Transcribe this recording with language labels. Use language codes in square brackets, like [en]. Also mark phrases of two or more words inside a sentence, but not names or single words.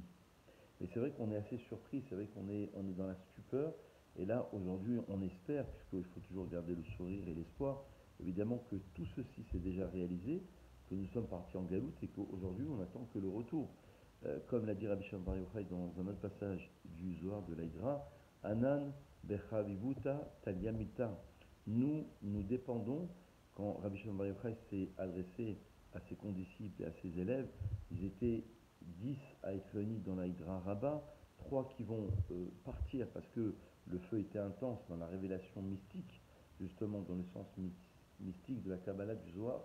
[fr] Mais c'est vrai qu'on est assez surpris, c'est vrai on est dans la stupeur, et là, aujourd'hui, on espère, puisqu'il faut toujours garder le sourire et l'espoir, évidemment que tout ceci s'est déjà réalisé, que nous sommes partis en galoute, et qu'aujourd'hui, on attend que le retour. Comme l'a dit Rabbi Shimon Bar Yochai dans un autre passage du Zohar de l'Aïdra, [arc] Anan bechavivuta talyamita. [fr] Nous dépendons, quand Rabbi Shimon Bar Yochai s'est adressé à ses condisciples et à ses élèves, ils étaient 10 à être réunis dans l'Aïdra Rabbah, 3 qui vont partir parce que le feu était intense dans la révélation mystique, justement dans le sens mystique de la Kabbalah du Zohar.